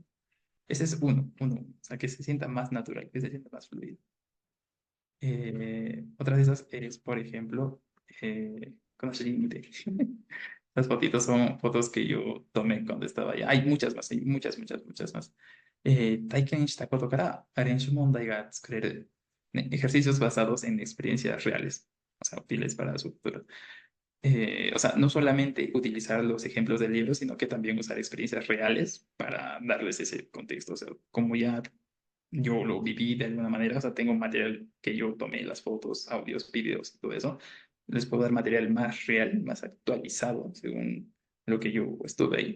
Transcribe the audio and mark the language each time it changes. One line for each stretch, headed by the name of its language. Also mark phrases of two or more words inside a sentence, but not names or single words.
Spanish: Ese es uno, o sea, que se sienta más natural, que se sienta más fluido. Otra de esas es, por ejemplo, con límite. Las fotitos son fotos que yo tomé cuando estaba allá. Hay muchas más, hay muchas más.
Japanese: 体験したことから練習問題が作れる.
Spanish: Ejercicios basados en experiencias reales, o sea, útiles para su futuro. O sea, no solamente utilizar los ejemplos del libro, sino que también usar experiencias reales para darles ese contexto. O sea, como ya yo lo viví de alguna manera, o sea, tengo material que yo tomé, las fotos, audios, videos y todo eso, les puedo dar material más real, más actualizado, según lo que yo estuve ahí.